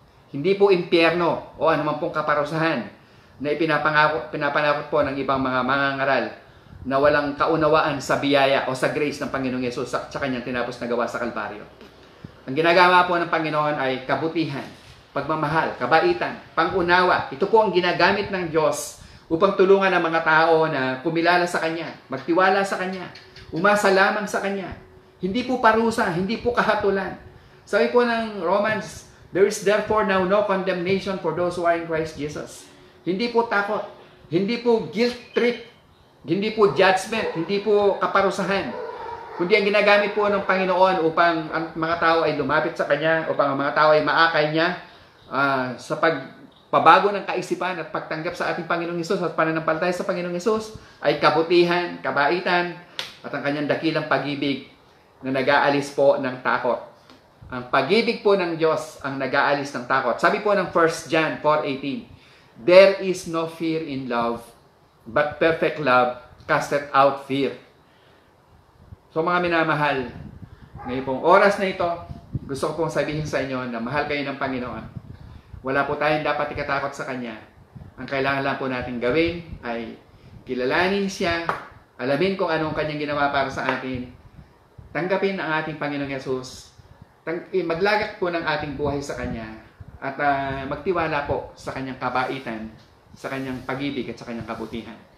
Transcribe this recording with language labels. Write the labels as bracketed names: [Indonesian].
[Filipino] Hindi po impyerno o anuman pong kaparusahan na pinapanakot po ng ibang mga mangangaral na walang kaunawaan sa biyaya o sa grace ng Panginoong Yesus sa kanyang tinapos na gawa sa Kalbaryo. Ang ginagawa po ng Panginoon ay kabutihan, pagmamahal, kabaitan, pangunawa. Ito po ang ginagamit ng Diyos upang tulungan ang mga tao na kumilala sa Kanya, magtiwala sa Kanya, umasa lamang sa Kanya. Hindi po parusa, hindi po kahatulan. Sabi po ng [English] Romans, there is therefore now no condemnation for those who are in Christ Jesus. [Filipino] Hindi po takot, hindi po guilt trip, hindi po judgment, hindi po kaparusahan. Kundi ang ginagamit po ng Panginoon upang ang mga tao ay lumapit sa Kanya, upang ang mga tao ay maakay niya sa pagpabago ng kaisipan at pagtanggap sa ating Panginoong Hesus at pananampalataya sa Panginoong Hesus ay kabutihan, kabaitan at ang Kanyang dakilang pag-ibig na nag-aalis po ng takot. Ang pag-ibig po ng Diyos ang nag-aalis ng takot. Sabi po ng [English] 1 John 4:18, there is no fear in love, but perfect love casteth out fear. [Filipino] So mga minamahal, ngayon pong oras na ito, gusto ko pong sabihin sa inyo na mahal kayo ng Panginoon. Wala po tayong dapat ikatakot sa Kanya. Ang kailangan lang po natin gawin ay kilalanin Siya, alamin kung anong Kanyang ginawa para sa atin, tanggapin ang ating Panginoong Yesus, maglagak po ng ating buhay sa Kanya, at magtiwala po sa Kanyang kabaitan, sa Kanyang pag-ibig at sa Kanyang kabutihan.